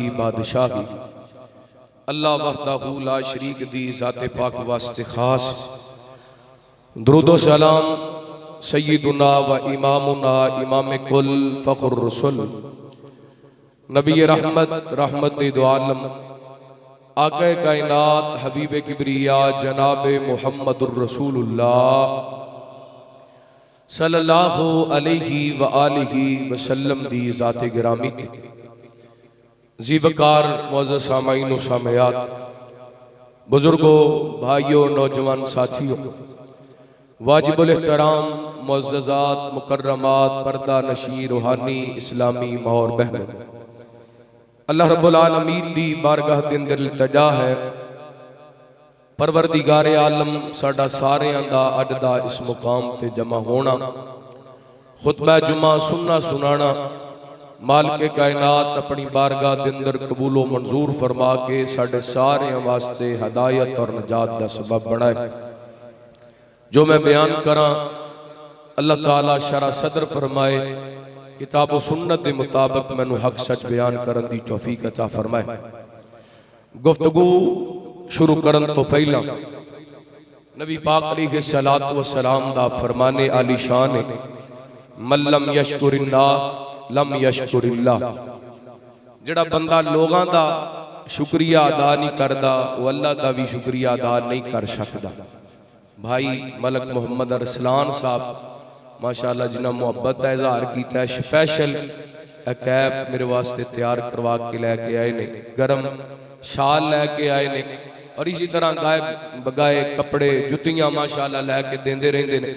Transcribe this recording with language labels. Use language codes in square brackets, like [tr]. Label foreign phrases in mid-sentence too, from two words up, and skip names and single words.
[pa] بادشاہی [ar] اللہ وحدہ لا شریک [pa] دی ذات پاک واسطے خاص درود و سلام [ar] سیدنا و امامنا [pa] امام کل فخر الرسل نبی رحمت رحمت دو عالم آقا کائنات حبیب کبریا جناب [ar] محمد الرسول اللہ صلی اللہ علیہ وآلہ وسلم [pa] دی ذات گرامی کی [ur] زیوکار معزز سامعین و سامعات، بزرگوں، بھائیوں, نوجوان ساتھیوں، واجب الاحترام معززات، مکرمات، پردہ نشیں، روحانی اسلامی ماں اور بہنوں, [ar] الله رب العالمين [pa] دی بارگاہ دے اندر التجا ہے, پروردگار عالم ساڈا ساریاں دا اج دا اس مقام تے جمع ہونا، خطبہ جمعہ سننا سنانا، مالک کائنات اپنی بارگاہ دے اندر قبول و منظور فرما کے ساڈے ساریاں واسطے ہدایت اور نجات دا سبب بنائے. جو میں بیان کراں اللہ تعالیٰ شرح صدر فرمائے، کتاب و سنت کے مطابق مینوں حق سچ بیان کرن دی توفیق عطا فرمائے. گفتگو شروع کرن تو پہلا نبی پاک [ar] عليه الصلاة والسلام [pa] دا فرمان عالی شان ہے, [ar] من لم يشكر الناس لم يشكر الله. [pa] جیہڑا بندہ لوکاں دا شکریہ ادا نہیں کردا، او اللہ دا وی شکریہ ادا نہیں کر سکدا. بھائی ملک محمد ارسلان صاحب ماشاءاللہ جنہاں محبت کا اظہار کیا، سپیشل کیپ میرے واسطے تیار کروا کے لے کے آئے نے، گرم شال لے کے آئے نے، اور اسی طرح گاہے بگاہے کپڑے جُتیاں ماشاءاللہ لے کے دیندے رہندے نے.